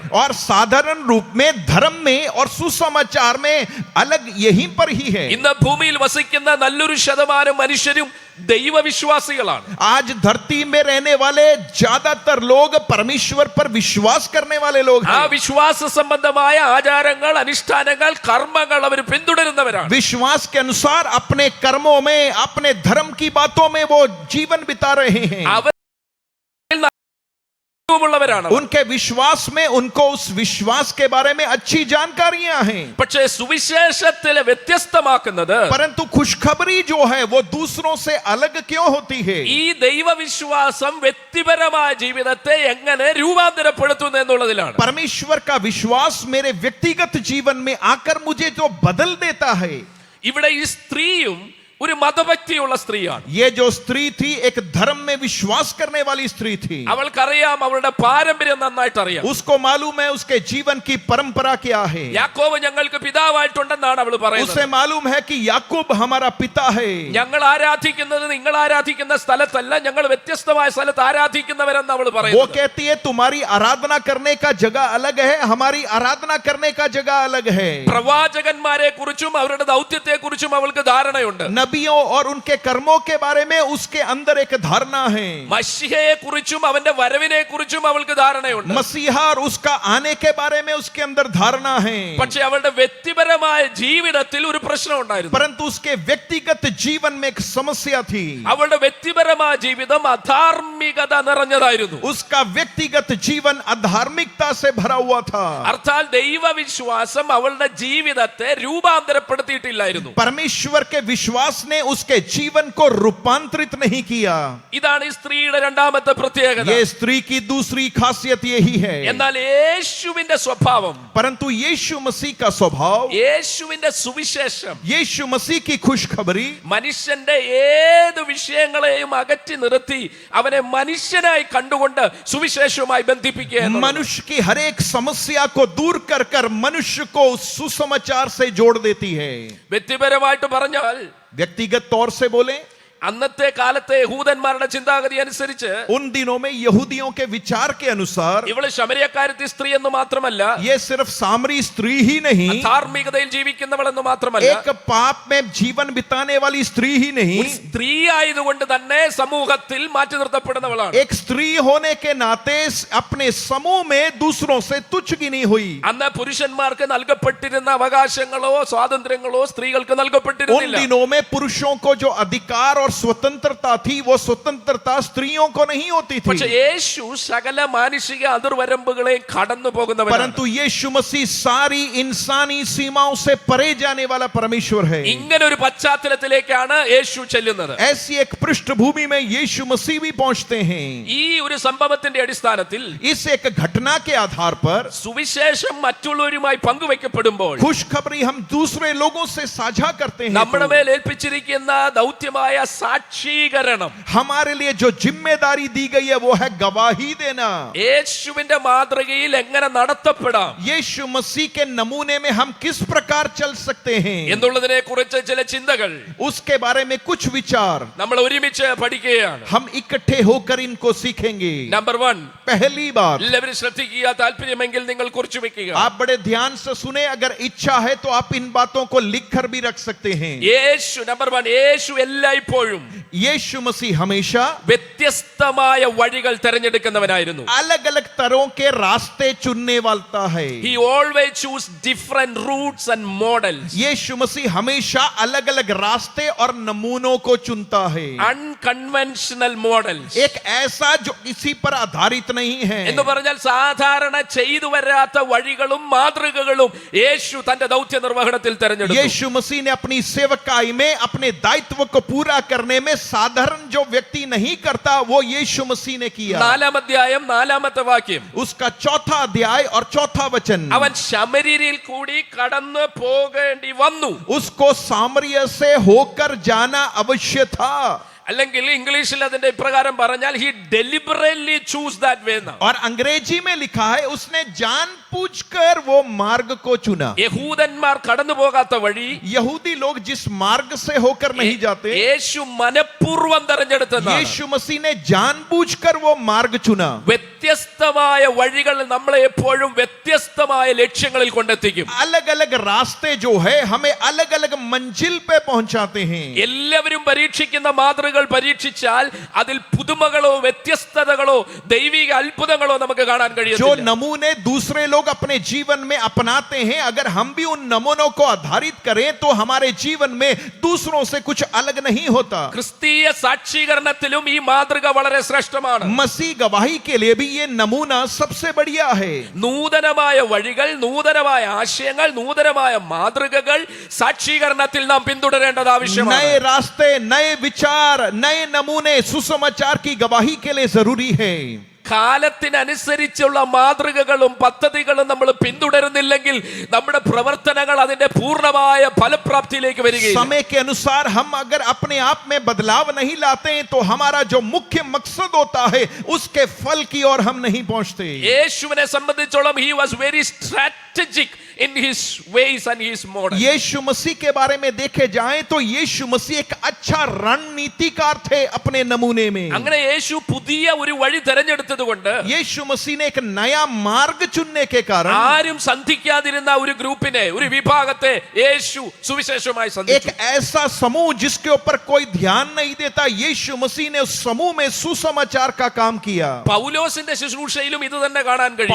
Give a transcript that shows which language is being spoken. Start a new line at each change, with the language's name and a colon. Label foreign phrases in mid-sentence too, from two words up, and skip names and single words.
Hindi: और साधारण रूप में धर्म में और सुसमाचार में अलग यहीं पर ही है।
Malayalam: ഇന്ന് ഭൂമിയിൽ വസിക്കുന്ന നല്ലൊരു ശതമാനം മനുഷ്യരും ദൈവവിശ്വാസികളാണ്.
Hindi: आज धरती में रहने वाले ज्यादातर लोग परमेश्वर पर विश्वास करने वाले लोग ആ हैं।
Malayalam: വിശ്വാസ സംബന്ധമായ ആചാരങ്ങൾ, അനുഷ്ഠാനങ്ങൾ, കർമ്മങ്ങൾ അവർ പിന്തുടരുന്നവരാണ്.
Hindi: विश्वास के अनुसार अपने कर्मों में, अपने धर्म की बातों में वो जीवन बिता रहे हैं।
Malayalam: അവർ ഉള്ളവരാണ്.
Hindi: उनके विश्वास में उनको उस विश्वास के बारे में अच्छी जानकारियां हैं।
Malayalam: പക്ഷേ സുവിശേഷത്തിലെ വ്യത്യസ്തമാക്കുന്നത്,
Hindi: परंतु खुशखबरी जो है वो दूसरों से अलग क्यों होती है?
Malayalam: ഈ ദൈവവിശ്വാസം വ്യക്തിപരമായ ജീവിതത്തെ എങ്ങനെ രൂപാന്തരപ്പെടുത്തുന്നു എന്നുള്ളതിലാണ്.
Hindi: परमेश्वर का विश्वास मेरे व्यक्तिगत जीवन में आकर मुझे जो बदल देता है।
Malayalam: ഇവിടെ ഈ സ്ത്രീയും ഒരു മതഭക്തിയുള്ള സ്ത്രീയാണ്.
Hindi: ये जो स्त्री थी एक धर्म में विश्वास करने वाली स्त्री थी।
Malayalam: അവൾക്കറിയാം അവളുടെ പാരമ്പര്യം നന്നായിട്ട് അറിയാം.
Hindi: उसको मालूम है उसके जीवन की परंपरा क्या है।
Malayalam: യാക്കോബ് ഞങ്ങൾക്ക് പിതാവായിട്ടുണ്ടെന്നാണ് അവൾ പറയുന്നത്.
Hindi: उसे मालूम है कि याकूब हमारा पिता है।
Malayalam: ഞങ്ങൾ ആരാധിക്കുന്നത് നിങ്ങൾ ആരാധിക്കുന്ന സ്ഥലത്തല്ല, ഞങ്ങൾ വ്യത്യസ്തമായ സ്ഥലത്ത് ആരാധിക്കുന്നവരെന്ന് അവൾ
Hindi: वो
Malayalam: പറയുന്നത്.
Hindi: कहती है तुम्हारी आराधना करने का जगह अलग है, हमारी आराधना करने का जगह अलग है।
Malayalam: പ്രവാചകന്മാരെ കുറിച്ചും അവരുടെ ദൗത്യത്തെ കുറിച്ചും അവൾക്ക് ധാരണയുണ്ട്.
Hindi: नबियों और उनके कर्मों के बारे में उसके अंदर एक धारणा है।
Malayalam: മശിഹയെ കുറിച്ചും അവന്റെ വരവിനെ കുറിച്ചും അവൾക്ക് ധാരണയുണ്ട്.
Hindi: मसीहा और उसका आने के बारे में उसके अंदर धारणा है,
Malayalam: പക്ഷെ അവളുടെ വ്യക്തിപരമായ ജീവിതത്തിൽ ഒരു പ്രശ്നം ഉണ്ടായിരുന്നു.
Hindi: परंतु उसके व्यक्तिगत जीवन में एक समस्या थी।
Malayalam: അവളുടെ വ്യക്തിപരമായ ജീവിതം അധാർമികത നിറഞ്ഞതായിരുന്നു.
Hindi: उसका व्यक्तिगत जीवन अधार्मिकता से भरा हुआ था।
Malayalam: അർത്ഥാൽ ദൈവവിശ്വാസം അവളുടെ ജീവിതത്തെ രൂപാന്തരപ്പെടുത്തിയിട്ടില്ലായിരുന്നു.
Hindi: परमेश्वर के विश्वास ने उसके जीवन को रूपांतरित नहीं किया।
Malayalam: ഇതാണ് ഈ സ്ത്രീയുടെ രണ്ടാമത്തെ പ്രത്യേകത.
Hindi: ये स्त्री की दूसरी खासियत यही है।
Malayalam: എന്നാൽ യേശുവിന്റെ സ്വഭാവം,
Hindi: परंतु यीशु मसीह का स्वभाव,
Malayalam: യേശുവിന്റെ സുവിശേഷം
Hindi: यीशु मसीह की खुशखबरी
Malayalam: മനുഷ്യന്റെ ഏത് വിഷയങ്ങളെയും അകറ്റി നിർത്തി അവനെ മനുഷ്യനായി കണ്ടുകൊണ്ട് സുവിശേഷവുമായി ബന്ധിപ്പിക്കുക എന്നുള്ളതാണ്.
Hindi: मनुष्य की हर एक समस्या को दूर कर कर मनुष्य को सुसमाचार से जोड़ देती है।
Malayalam: വ്യക്തിപരമായിട്ട് പറഞ്ഞാൽ
Hindi: व्यक्तिगत तौर से बोले,
Malayalam: അന്നത്തെ കാലത്തെ യഹൂദന്മാരുടെ ചിന്താഗതി അനുസരിച്ച്
Hindi: उन दिनों में यहूदियों के विचार के अनुसार
Malayalam: ഇവള് ശമരിയക്കാരത്തി സ്ത്രീ എന്ന് മാത്രമല്ല,
Hindi: ये सिर्फ सामरी स्त्री ही नहीं,
Malayalam: ധാർമ്മികതയിൽ ജീവിക്കുന്നവളെന്ന് മാത്രമല്ല,
Hindi: एक पाप में जीवन बिताने वाली स्त्री ही नहीं,
Malayalam: ഒരു സ്ത്രീ ആയതുകൊണ്ട് തന്നെ സമൂഹത്തിൽ മാറ്റി നിർത്തപ്പെടുന്നവളാണ്.
Hindi: एक स्त्री होने के नाते अपने समूह में दूसरों से तुच्छ गिनी हुई।
Malayalam: അന്ന് പുരുഷന്മാർക്ക് നൽകപ്പെട്ടിരുന്ന അവകാശങ്ങളോ സ്വാതന്ത്ര്യങ്ങളോ സ്ത്രീകൾക്ക്
Hindi: उन
Malayalam: നൽകപ്പെട്ടിരുന്നില്ല.
Hindi: दिनों में पुरुषों को जो अधिकार और स्वतंत्रता थी, वो स्वतंत्रता स्त्रियों को नहीं होती
Malayalam: പക്ഷെ
Hindi: थी।
Malayalam: യേശു സകല മാനുഷിക അതിർവരമ്പുകളെ കടന്നു പോകുന്നവനാണ്.
Hindi: परंतु यीशु मसीह सारी इंसानी सीमाओं से परे जाने वाला परमेश्वर है।
Malayalam: ഇങ്ങനെ ഒരു പശ്ചാത്തലത്തിലേക്കാണ് യേശു ചെല്ലുന്നത്.
Hindi: ऐसी एक पृष्ठभूमि में यीशु मसीह भी पहुंचते हैं।
Malayalam: ഈ ഒരു സംഭവത്തിന്റെ അടിസ്ഥാനത്തിൽ
Hindi: इस एक घटना के आधार पर
Malayalam: സുവിശേഷം മറ്റുള്ളവരുമായി പങ്കുവെക്കപ്പെടുമ്പോൾ
Hindi: खुशखबरी हम दूसरे लोगों से साझा करते हैं।
Malayalam: നമ്മുടെ മേൽ ഏൽപ്പിച്ചിരിക്കുന്ന ദൗത്യമായ സാക്ഷീകരണം,
Hindi: हमारे लिए जो जिम्मेदारी दी गई है वो है गवाही देना।
Malayalam: യേശുവിന്റെ മാതൃകയിൽ എങ്ങനെ നടത്തപ്പെടാം
Hindi: यीशु मसीह के नमूने में हम किस प्रकार चल सकते हैं,
Malayalam: എന്നുള്ളതിനെ കുറിച്ച് ചില ചിന്തകൾ
Hindi: उसके बारे में कुछ विचार
Malayalam: നമ്മൾ ഒരുമിച്ച് പഠിക്കുകയാണ്.
Hindi: हम इकट्ठे होकर इनको सीखेंगे।
Malayalam: നമ്പർ 1,
Hindi: पहली बात,
Malayalam: എല്ലാവരും ശ്രദ്ധിക്കുക, താല്പര്യമെങ്കിൽ നിങ്ങൾ കുറിച്ചു വെക്കുക.
Hindi: आप बड़े ध्यान से सुने, अगर इच्छा है तो आप इन बातों को लिखकर भी रख सकते हैं।
Malayalam: യേശു നമ്പർ 1, യേശു എല്ലായ്പ്പോഴും
Hindi: यीशु मसीह हमेशा
Malayalam: വ്യത്യസ്തമായ വഴികൾ തിരഞ്ഞെടുക്കുന്നവനായിരുന്നു.
Hindi: अलग अलग तरह के रास्ते चुनने वाला है।
English: He always choose different routes and models.
Hindi: यीशु मसीह हमेशा अलग अलग रास्ते और नमूनों को चुनता है।
English: Unconventional models.
Hindi: एक ऐसा जो किसी पर आधारित नहीं है।
Malayalam: എന്ന് പറഞ്ഞാൽ സാധാരണ ചെയ്തു വരാത്ത വഴികളും മാതൃകകളും യേശു തന്റെ ദൗത്യ നിർവഹണത്തിൽ തിരഞ്ഞെടുത്തു.
Hindi: यीशु मसीह ने अपनी सेवकाई में अपने दायित्व को पूरा करने में साधारण जो व्यक्ति नहीं करता वो यीशु मसीह ने किया।
Malayalam: 4-ാം അധ്യായം 4-ാമത്തെ വാക്യം,
Hindi: उसका चौथा अध्याय और चौथा वचन,
Malayalam: അവൻ ശമര്യരിൽ കൂടി കടന്നു പോകേണ്ടി വന്നു.
Hindi: उसको सामरिया से होकर जाना अवश्य था।
Malayalam: അല്ലെങ്കിൽ ഇംഗ്ലീഷിൽ അതിന്റെ ഇപ്രകാരം പറഞ്ഞാൽ
English: he deliberately choose that way.
Hindi: और अंग्रेजी में लिखा है उसने जानबूझकर वो मार्ग को चुना।
Malayalam: യഹൂദന്മാർ കടന്നു പോകാത്ത വഴി
Hindi: यहूदी लोग जिस मार्ग से होकर नहीं जाते,
Malayalam: യേശു മനഃപൂർവ്വം തെരഞ്ഞെടുത്തതാണ്.
Hindi: यीशु मसीह ने जानबूझकर वो मार्ग चुना।
Malayalam: വ്യത്യസ്തമായ വഴികൾ നമ്മളെ എപ്പോഴും വ്യത്യസ്തമായ ലക്ഷ്യങ്ങളിൽ കൊണ്ടെത്തിക്കും.
Hindi: अलग अलग रास्ते जो है हमें अलग अलग मंजिल पे पहुंचाते हैं।
Malayalam: എല്ലാവരും പരീക്ഷിക്കുന്ന മാതൃകകൾ പരീക്ഷിച്ചാൽ അതിൽ പുതുമകളോ വ്യത്യസ്തതകളോ ദൈവിക അത്ഭുതങ്ങളോ നമുക്ക് കാണാൻ
Hindi: जो
Malayalam: കഴിയും.
Hindi: नमूने दूसरे लोग अपने जीवन में अपनाते हैं, अगर हम भी उन नमूनों को आधारित करें तो हमारे जीवन में दूसरों से कुछ अलग नहीं होता।
Malayalam: ക്രിസ്തീയ സാക്ഷീകരണത്തിലും ഈ മാതൃക വളരെ ശ്രേഷ്ഠമാണ്.
Hindi: मसीह गवाही के लिए भी ये नमूना सबसे बढ़िया है।
Malayalam: നൂതനമായ വഴികൾ, നൂതനമായ ആശയങ്ങൾ, നൂതനമായ മാതൃകകൾ സാക്ഷീകരണത്തിൽ നാം പിന്തുടരേണ്ടത് ആവശ്യമാണ്.
Hindi: नए रास्ते, नए विचार, नए नमूने सुसमाचार की गवाही के लिए जरूरी है।
Malayalam: കാലത്തിനനുസരിച്ചുള്ള മാതൃകകളും പദ്ധതികളും നമ്മൾ പിന്തുടരുന്നില്ലെങ്കിൽ നമ്മുടെ പ്രവർത്തനങ്ങൾ അതിന്റെ പൂർണ്ണമായ ഫലപ്രാപ്തിയിലേക്ക് വരികയില്ല.
Hindi: समय के अनुसार हम अगर अपने आप में बदलाव नहीं लाते हैं तो हमारा जो मुख्य मकसद होता है उसके फल की ओर हम नहीं पहुंचते।
Malayalam: യേശുവിനെ സംബന്ധിച്ചോളം
English: he was very strategic strategic in his ways and his model.
Hindi: यीशु मसीह के बारे में देखे जाएं तो यीशु मसीह एक अच्छा रणनीतिकार थे अपने नमूने में।
Malayalam: അങ്ങനെ യേശു പുതിയ ഒരു വഴി തിരഞ്ഞെടുത്തതുകൊണ്ട്
Hindi: यीशु मसीह ने एक नया मार्ग चुनने के कारण
Malayalam: ആരും സന്ധിക്കാതിരുന്ന ഒരു ഗ്രൂപ്പിനെ, ഒരു വിഭാഗത്തെ യേശു സുവിശേഷമായി
Hindi: एक
Malayalam: സന്ധിച്ചു.
Hindi: ऐसा समूह जिसके ऊपर कोई ध्यान नहीं देता, यीशु मसीह ने उस समूह में सुसमाचार का काम किया।
Malayalam: പൗലോസിന്റെ ശുശ്രൂഷയിലും ഇത് തന്നെ കാണാൻ കഴിയും.